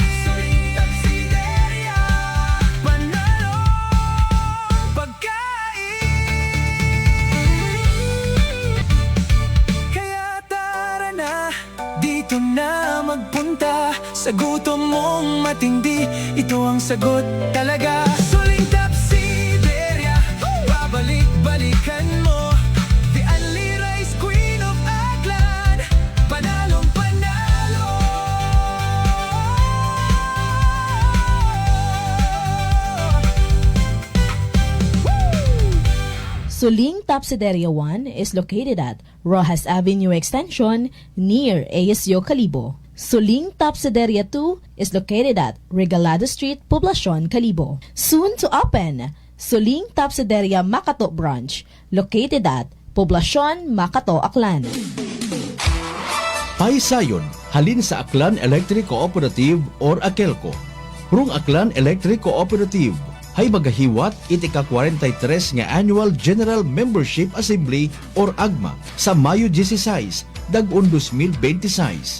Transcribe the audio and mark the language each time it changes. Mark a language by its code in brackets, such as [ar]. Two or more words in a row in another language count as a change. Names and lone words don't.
[tl] Suling Tapsideria, panalo pagkain. Kaya tara na, dito na magpunta. Sa gutom mong matindi, ito ang sagot talaga. Suling Tapsideria, babalik-balikan mo. [en] The Only Rice Queen of Aklan, [tl] panalong panalo. [en] Suling Tapsideria 1 is located at Rojas Avenue Extension near ASU Calibo. Suling Tapsideria 2 is located at Regalado Street, Poblacion, Calibo. Soon to open, Suling Tapsideria Makato Branch, located at Poblacion, Makato, Aklan. [akl] Paisayon, halin sa Aklan Electric Cooperative or Akelco. Rung Aklan Electric Cooperative, hay magahiwat iti ka-43 nga Annual General Membership Assembly or AGMA sa Mayo 16, dag-on 2026.